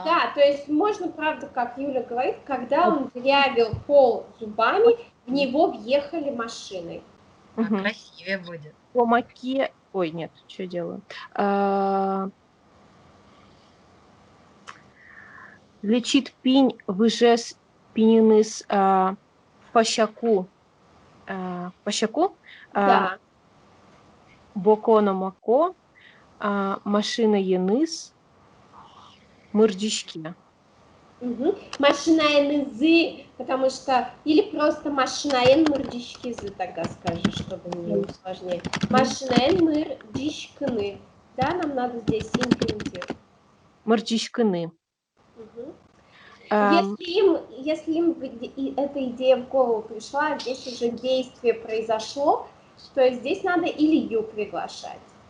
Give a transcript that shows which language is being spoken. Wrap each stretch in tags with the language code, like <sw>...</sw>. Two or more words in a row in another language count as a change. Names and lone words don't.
<ru>Да, то есть можно, правда, как Юля говорит, когда он дырявил пол зубами, в него въехали машиной. Красивее будет. По маке... Ой, нет, что я делаю?</ru> <udm>Лечит пинь, выжес пининыс по щаку.</udm> <ru>Да.</ru> <udm>Боконо мако, машина еныс, мырдички. Машинаенызы,</udm> <ru>потому что... Или просто</ru> <udm>машинаен мырдичкизы,</udm> <ru>тогда скажи, чтобы не сложнее.</ru> <udm>Машинаен мырдичкины.</udm> <ru>Да, нам надо здесь инфинитив.</ru> <udm>Мырдичкины.</udm> <ru>Если им эта идея в голову пришла, здесь уже действие произошло, то здесь надо Илью приглашать.</ru>